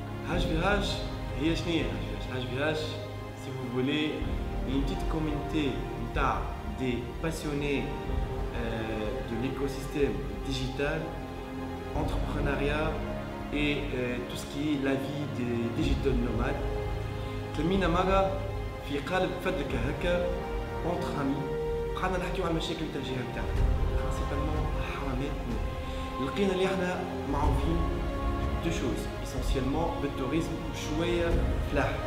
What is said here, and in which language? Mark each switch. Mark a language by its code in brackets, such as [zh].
[ar] HVH هي شنو هي HVH? [fr] Si vous voulez, une petite communauté des passionnés de l'écosystème digital, entrepreneuriat et tout ce qui est la vie des digital nomades. [ar] تلمينا مرة في قالب فدلكة هكا [fr] entre amis [ar] قعدنا نحكيو على المشاكل تاع الجهة نتاعنا principalement حرامات. لقينا اللي احنا معروفين [fr] دو شوز [ar] essentiellement بالتوريزم وشوية فلاح.